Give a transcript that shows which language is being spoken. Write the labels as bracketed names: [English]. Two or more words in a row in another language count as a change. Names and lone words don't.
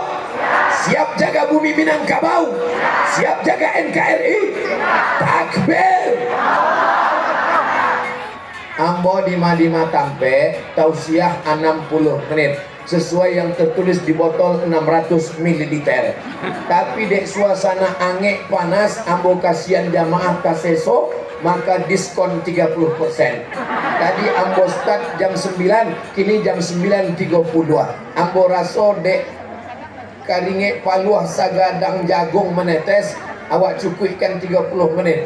[Indonesian] Siap jaga bumi Minangkabau? Siap jaga NKRI? Takbir! [Minangkabau] Ambo di Madinah Tampe tausiah 60 menit [Indonesian] sesuai yang tertulis di botol [Minangkabau] 600 ml. Tapi dek suasana angek panas, ambo kasihan jamaah kaseso, maka diskon 30%. Tadi ambo start jam 9, kini jam 9.32. Ambo raso dek karinge paluah sagadang jagung menetes, awak cukupkan 30 menit.